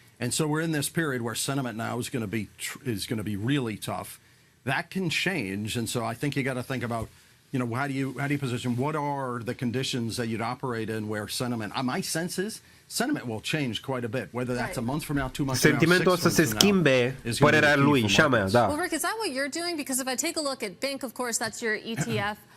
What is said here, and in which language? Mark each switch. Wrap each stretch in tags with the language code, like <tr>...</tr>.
<en>And so we're in this period where sentiment now is going to be really tough. That can change. And so I think you got to think about, how do you position, what are the conditions that you'd operate in where sentiment, my sense is, sentiment will change quite a bit, whether that's a month from now, 2 months</en> <ro>Sentimentul o să se schimbe, părerea lui și a mea, da.</ro> <en>Well, Rick, is that what you're doing? Because if I take a look at Bank, of course, that's your ETF.</en>